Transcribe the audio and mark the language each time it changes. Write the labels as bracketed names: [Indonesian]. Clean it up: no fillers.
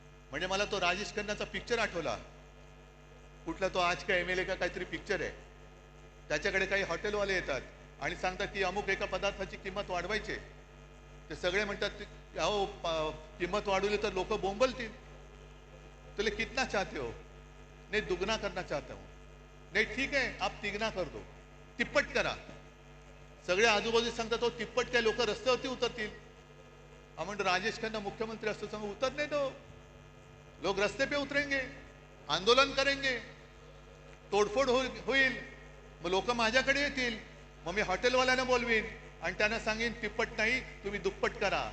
[Marathi] म्हणजे मला तो राजेश खन्नाचा पिक्चर आठवला. कुठला तो आज का MLA का काहीतरी पिक्चर आहे. त्याच्याकडे काही हॉटेलवाले येतात आणि सांगतात की अमुक एका पदार्थाची किंमत वाढवायची. ते सगळे म्हणतात अहो किंमत वाढवली तर लोक बोंबलतील. [Hindi] तुले कितना चाहते हो? नहीं दुगना करना चाहता हूं. नहीं ठीक है आप तिगना कर दो, [Marathi] तिप्पट करा. सगळे आजूबाजू सांगतात हो तिप्पट काय लोक रस्त्यावरती उतरतील. आपण राजेश खन्ना मुख्यमंत्री असतो सांगू [Hindi] उतरने दो. लोग रस्ते पे उतरेंगे, आंदोलन करेंगे, [Marathi] तोडफोड होईल. मग लोक माझ्याकडे येतील. मग मी हॉटेलवाल्यांना बोलवीन आणि त्यांना सांगेन तिप्पट नाही तुम्ही दुप्पट करा.